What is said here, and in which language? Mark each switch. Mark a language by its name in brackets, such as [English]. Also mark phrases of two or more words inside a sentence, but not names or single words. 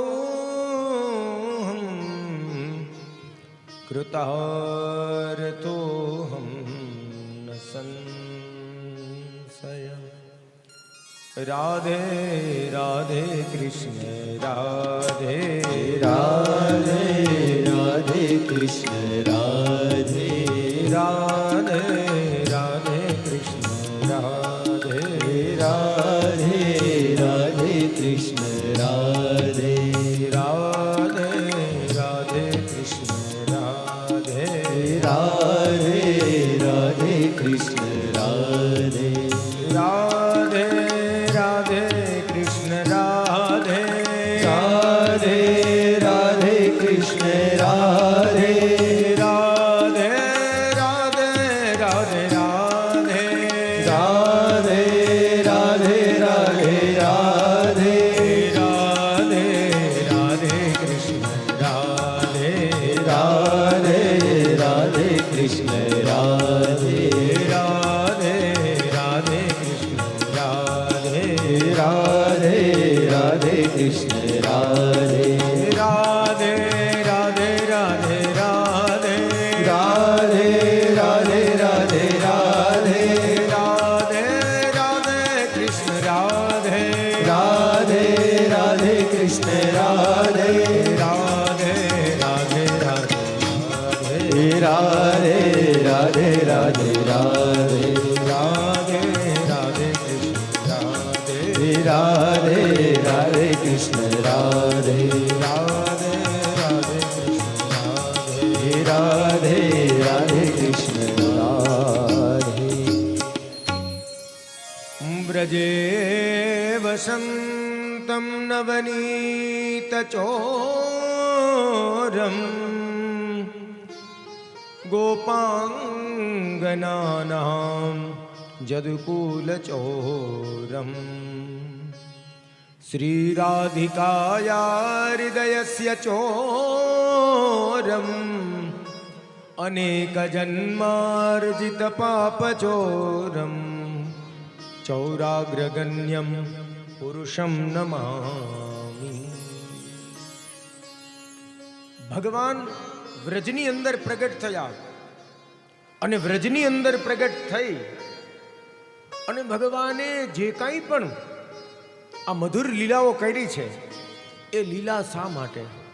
[Hindi] हम कृतार्थो हम न संशय. राधे राधे कृष्ण राधे રાધે રાધે કૃષ્ણ રાધે राधे राधे कृष्ण राधे રાધે રાધે કૃષ્ણ રાધે राधे राधे कृष्ण राधे રાધે રાધે કૃષ્ણ રાધે राधे राधे कृष्ण राधे રાધે રાધે કૃષ્ણ રાધે राधे राधे राधे राधे રાધે રાધે રાધે રાધે राधे राधे कृष्ण राधे રાધે રાધે કૃષ્ણ રાધે राधे राधे कृष्ण राधे રાધે રાધે કૃષ્ણ રાધે राधे राधे राधे राधे રાધે રાધે રાધે રાધે राधे राधे कृष्ण राधे રાધે રાધે કૃષ્ણ રાધે राधे राधे राधे રાધે રાધે રાધે રાધે राधे राधे कृष्ण राधे રાધે રાધે કૃષ્ણ રાધે राधे राधे कृष्ण राधे રાધે રાધે કૃષ્ણ રાધે. [Sanskrit] व्रजे वसन्तं नवनीतचोरं गोपाङ्गनानां जदुकूलचोरम् श्रीराधिकाया हृदयस्य चोरम् अनेकजन्मार्जितपापचोरम् चौराग्रगण्यं पुरुषं नमामि. [Gujarati] ભગવાન વ્રજની અંદર પ્રગટ થયા અને વ્રજની અંદર પ્રગટ થઈ અને ભગવાને જે કાંઈ પણ આ મધુર લીલાઓ કરી છે એ લીલા શા માટે?